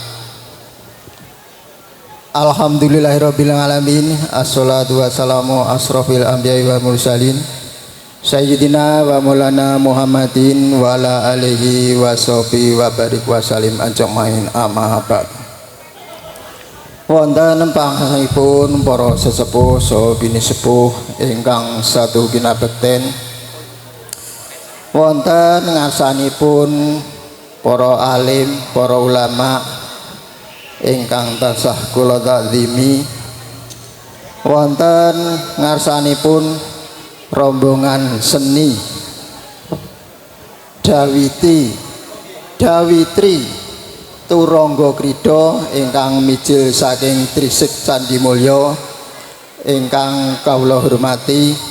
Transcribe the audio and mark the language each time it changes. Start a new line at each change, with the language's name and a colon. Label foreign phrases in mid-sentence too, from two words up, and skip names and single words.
Arabic: الحمد لله رب العالمين. الصلاة والسلام أشرف الأنبياء والمرسلين سيدنا ومولانا محمد وعلى آله وصحبه وبارك وسلم أجمعين أما بعد.
Javanese: Wonten pangsaipun para sesepuh saha bini sepuh ingkang satu kinabekten, wonten ngarsanipun para alim, para ulama ingkang tansah kula takzimi, wonten ngarsanipun rombongan seni Dawitri Turangga Krida ingkang mijil saking Trisik Candi Mulya ingkang kawula hormati.